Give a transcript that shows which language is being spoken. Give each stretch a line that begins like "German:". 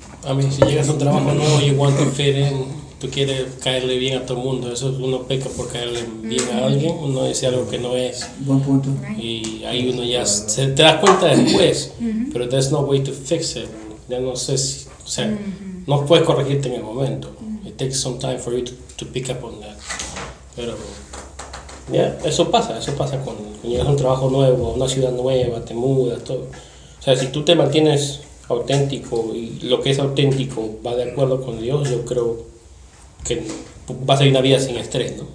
Spanish: A mí, si llegas a un trabajo nuevo, igual te quieren, tú quieres caerle bien a todo el mundo. Eso es, uno peca por caerle bien a alguien, uno dice algo que no es. Buen punto. Y ahí uno ya se te das cuenta después, pero
English: there's no way to fix it.
Spanish: Ya no sé si, o sea, no puedes corregirte en el momento.
English: It takes some time for you to pick up on that.
Spanish: Pero ya, eso pasa cuando llegas a un trabajo nuevo, a una ciudad nueva, te mudas, todo. O sea, si tú te mantienes auténtico y lo que es auténtico va de acuerdo con Dios, yo creo que vas a vivir una vida sin estrés, ¿no?